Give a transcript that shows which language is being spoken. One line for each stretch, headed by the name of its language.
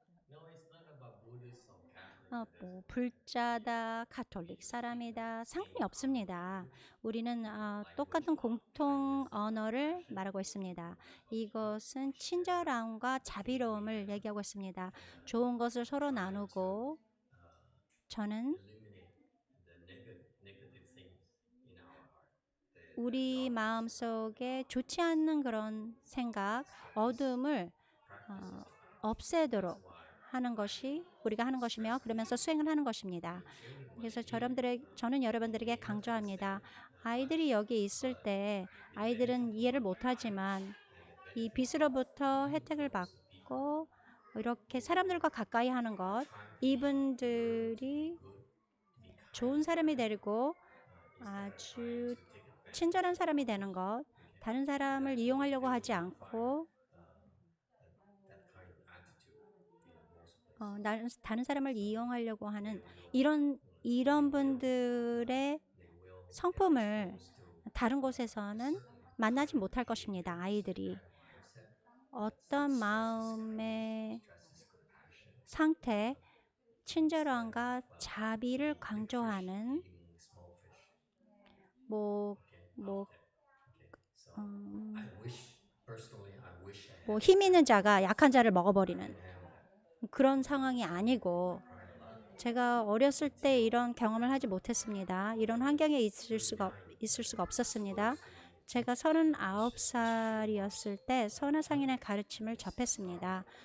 English: No, it's not about Buddhist or Catholic.
Korean: 뭐 불자다, 가톨릭 사람이다 상관이 없습니다. 우리는 똑같은 공통 언어를 말하고 있습니다. 이것은 친절함과 자비로움을 얘기하고 있습니다. 좋은 것을 서로 나누고 저는
English: Eliminate the negative things in our heart. The
Korean: 우리 마음 속에 좋지 않는 그런 생각, 어둠을
English: practices
Korean: 없애도록 하는 것이 우리가 하는 것이며 그러면서 수행을 하는 것입니다. 그래서 저는 여러분들에게 강조합니다. 아이들이 여기 있을 때 아이들은 이해를 못하지만 이 빛으로부터 혜택을 받고 이렇게 사람들과 가까이 하는 것, 이분들이 좋은 사람이 되고 아주 친절한 사람이 되는 것, 다른 사람을 이용하려고 하지 않고
English: that kind of attitude in most places.
Korean: 다른 사람을 이용하려고 하는 이런 분들의 성품을 다른 곳에서는 만나지 못할 것입니다. 아이들이 어떤 마음의 상태, 친절함과 자비를 강조하는
English: Eating small fish. 뭐 Okay. So I wish personally, I wish I had
Korean: 힘 있는 자가 약한 자를 먹어버리는
English: have that
Korean: 그런 상황이 아니고 제가 어렸을 때 이런 경험을 하지 못했습니다. 이런 환경에 있을 수가 없었습니다. 제가 39살이었을 때 선화상인의 가르침을 접했습니다.